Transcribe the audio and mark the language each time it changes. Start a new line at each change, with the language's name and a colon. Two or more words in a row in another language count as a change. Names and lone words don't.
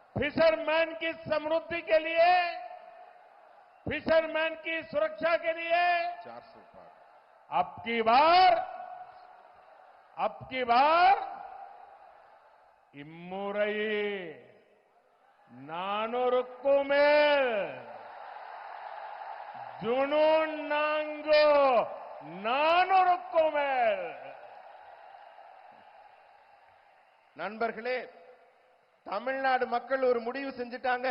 Hindi: फिशरमैन की समृद्धि के लिए, फिशरमैन की सुरक्षा के लिए, 400 पार, अब की बार
Tamil: इम्मुरई 400 மேல் ஜுனூன் நான்கு 400க்கு மேல். நண்பர்களே, தமிழ்நாடு மக்கள் ஒரு முடிவு செஞ்சிட்டாங்க.